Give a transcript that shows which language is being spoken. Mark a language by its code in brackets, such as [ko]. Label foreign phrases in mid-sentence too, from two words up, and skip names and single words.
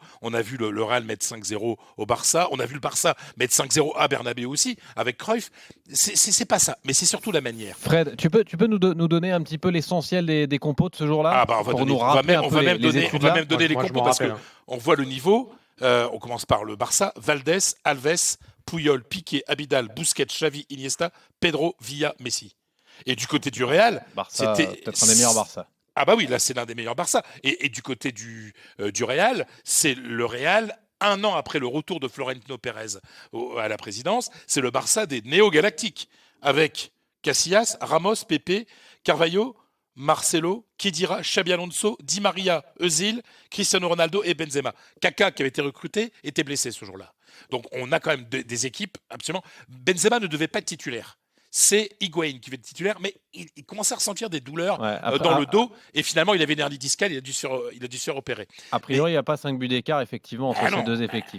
[fr] On a vu le Real mettre 5-0 au Barça. On a vu le Barça mettre 5-0 à Bernabéu aussi, avec Cruyff. C'est pas ça, mais c'est surtout la manière. Fred, tu peux nous donner un petit peu l'essentiel des compos de ce jour-là? Ah bah on va même donner les compos parce qu'on voit le niveau. On commence par le Barça. Valdés, Alves, Puyol, Piqué, Abidal, Busquets, Xavi, Iniesta, Pedro, Villa, Messi. Et du côté du Real, Barça, c'était peut-être un des meilleurs Barça. Ah bah oui, là c'est l'un des meilleurs Barça. Et du côté du Real, c'est le Real. Un an après le retour de Florentino Pérez à la présidence, c'est le Barça des néo-galactiques avec Casillas, Ramos, Pepe, Carvalho, Marcelo, Khedira, Xabi Alonso, Di Maria, Özil, Cristiano Ronaldo et Benzema. Kaka, qui avait été recruté, était blessé ce jour-là. Donc on a quand même des équipes absolument. Benzema ne devait pas être titulaire. C'est Higuaín qui va être titulaire, mais il commençait à ressentir des douleurs dans le dos, et finalement il avait une hernie discale, il a dû se faire opérer. A priori, il n'y a pas 5 buts d'écart, effectivement, entre ces deux effectifs.